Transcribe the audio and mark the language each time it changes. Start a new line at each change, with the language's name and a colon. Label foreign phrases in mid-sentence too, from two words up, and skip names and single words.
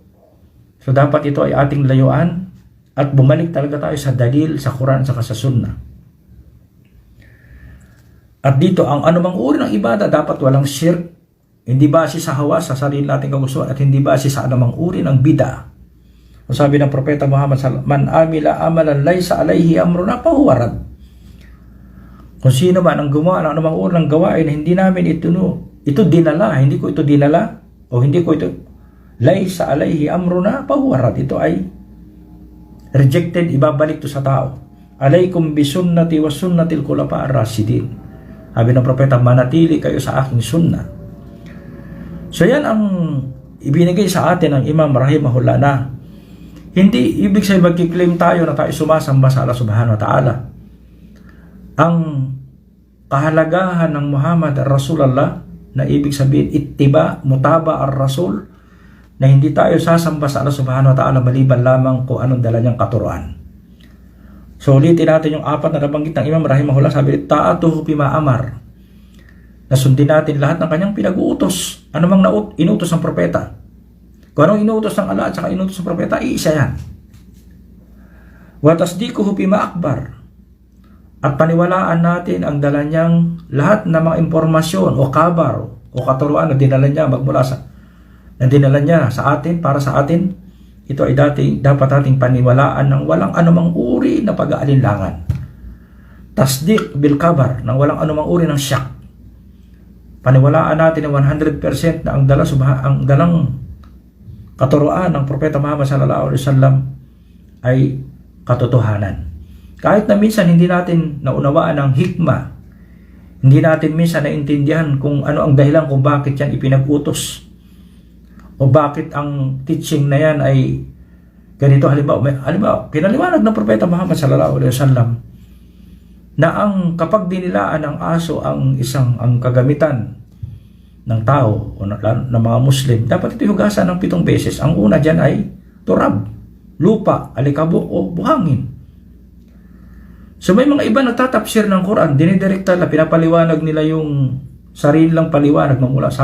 Filipino: So, dapat ito ay ating layuan at bumalik talaga tayo sa dalil, sa Quran, sa Sunnah. At dito, ang anumang uri ng ibada, dapat walang shirk, hindi base sa hawa, sa sarili nating kagustuhan, at hindi base sa anumang uri ng bid'a. So, sabi ng Propeta Muhammad,
Arabic: من عمل عملا ليس عليه أمرنا فهو رد.
Filipino: Kung sino man ang gumawa ng anumang uri ng gawain, hindi namin ito dinala, hindi ko ito dinala, o hindi ko ito,
Arabic: ليس عليه أمرنا فهو رد.
Filipino: Ito ay rejected, ibabalik to sa tao.
Arabic: عليكم بسنتي وسنة الخلفاء الراشدين.
Filipino: Sabi ng Propeta, manatili kayo sa aking sunnah. So yan ang ibinigay sa atin ng Imam rahimahullah, na hindi ibig sabihin magkiklaim tayo na tayo sumasamba sa Allah
Arabic: سبحانه وتعالى.
Filipino: Ang kahalagahan ng Muhammad ar-Rasulullah, na ibig sabihin ittiba,
Arabic: متابعة الرسول,
Filipino: na hindi tayo sasamba sa Allah
Arabic: سبحانه وتعالى
Filipino: maliban lamang kung anong dala niyang katuruan. So ulitin natin yung apat na nabanggit ng Imam rahimahullah.
Arabic: Sabi, طاعته فيما أمر,
Filipino: na sundin natin lahat ng kanyang pinag-uutos. Ano mang inutos ng propeta. Kung anong inutos ng Allah at saka inutos ng propeta, iisa yan.
Arabic: وتصديقه فيما أخبر,
Filipino: at paniwalaan natin ang dala niyang lahat ng mga impormasyon o kabar o katuruan na dinala niya dinala niya sa atin, para sa atin. Ito ay dapat ating paniwalaan ng walang anumang uri na pag-aalinlangan.
Arabic: تصديق بالخبر,
Filipino: ng walang anumang uri ng syak. Paniwalaan natin ng 100% na ang dalang katuruan ng Propeta Muhammad
Arabic: صلى الله عليه وسلم
Filipino: ay katotohanan. Kahit na minsan hindi natin naunawaan ang hikmah, hindi natin minsan naintindihan kung ano ang dahilan kung bakit yan ipinag-utos, o bakit ang teaching na yan ay ganito. Halimbawa, pinaliwanag ng Propeta Muhammad
Arabic: صلى الله عليه وسلم
Filipino: na ang kapag dinilaan ng aso ang kagamitan ng tao o ng mga Muslim, dapat ito hugasan ng 7 beses. Ang una dyan ay turab, lupa, alikabok o buhangin. So may mga iba nagtatapsir ng Quran, dinidirekta na pinapaliwanag nila yung sarilang paliwanag ng mula.